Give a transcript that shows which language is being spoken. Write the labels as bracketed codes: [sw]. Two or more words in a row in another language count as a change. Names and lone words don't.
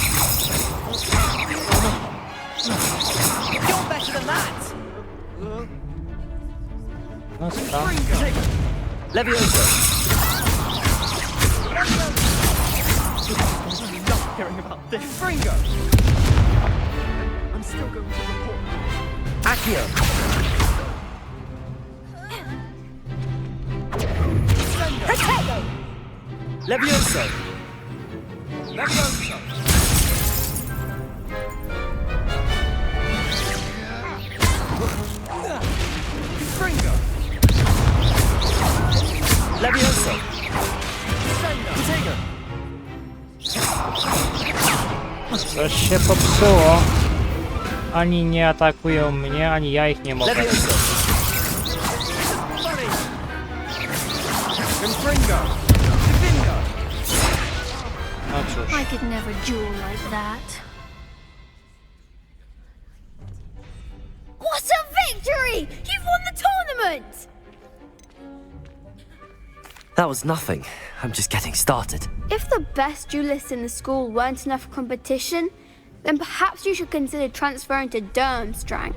[en] You're better than that. [pl] No sprawdź. Levioso. [en] Love hearing about this. Fringo. I'm still going to report. Accio. Levioso. Levioso. Fringo. Levioso. [pl] Tego. Coś się popsuło. Ani nie atakują mnie, ani ja ich nie mogę. Levioso. Confringo. Divingo. No cóż. [en] I could never duel like that. What a victory! You've won the tournament! That was nothing. I'm just getting started. If the best duelists in the school weren't enough competition, then perhaps you should consider transferring to Durmstrang.